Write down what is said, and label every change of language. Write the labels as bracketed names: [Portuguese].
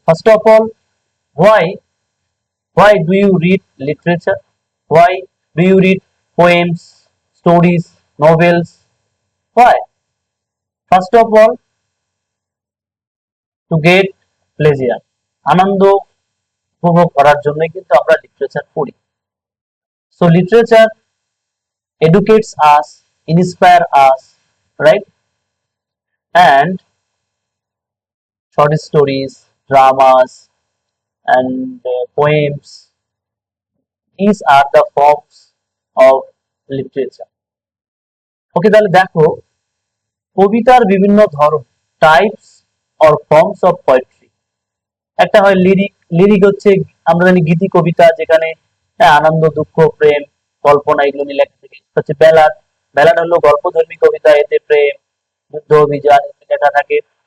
[English] First of all, why why do you read literature? Why do you read poems, stories, novels? Why? First of all, to get pleasure. [Bangla] আনন্দ উপভোগ করার জন্যই কিন্তু আমরা literature পড়ি। [English] So literature educates us, inspire us, right? And short stories, dramas, and poems. These are the forms of literature. [Bangla] ওকে, তাহলে দেখো কবিতার বিভিন্ন ধরন, [English] Types or forms of poetry. [Bangla] একটা হয় লিরিক। লিরিক হচ্ছে আমরা জানি গীতি কবিতা, যেখানে আনন্দ, দুঃখ, প্রেম, কল্পনা এগুলো নিয়ে লেখা থাকে। হচ্ছে ব্যালাড। ব্যালাড হলো গল্পধর্মী কবিতা, এতে প্রেম, যুদ্ধ, অভিযান এগুলি লেখা থাকে।